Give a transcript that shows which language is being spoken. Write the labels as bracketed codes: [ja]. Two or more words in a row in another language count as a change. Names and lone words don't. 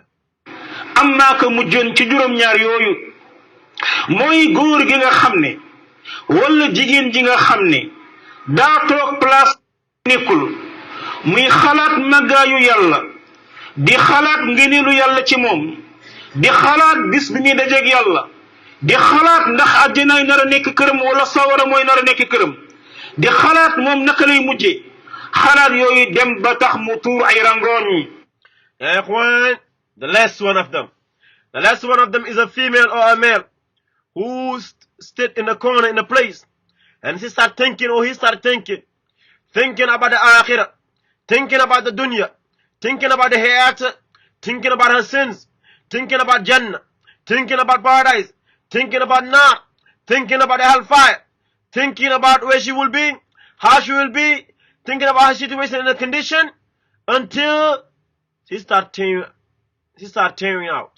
[wo] amma ka mujjoon ci juróom-ñaar yooyu mooy góor gi nga xam ne wala jigéen ji nga xam ne daa toog place nekkul muy xalaat màggaayu yàlla di xalaat ngëneelu yàlla ci moom di xalaat bis bi muy dajeeg yàlla di xalaat ndax àjjanaay nar a nekk këram wala sawara mooy nar a nekk këram di xalaat moom naka lay mujje xalaat yooyu dem ba tax mu tuur ay rangooñ. [ar] يا إخوان, [en] the last one of them is a female or a male who stood in the corner in a place and he started thinking about the akhirah, thinking about the dunya, thinking about the hereafter, thinking about her sins, thinking about Jannah, thinking about paradise, thinking about nar, thinking about the hellfire, thinking about where she will be, how she will be, thinking about her situation and her condition, until she started tearing out.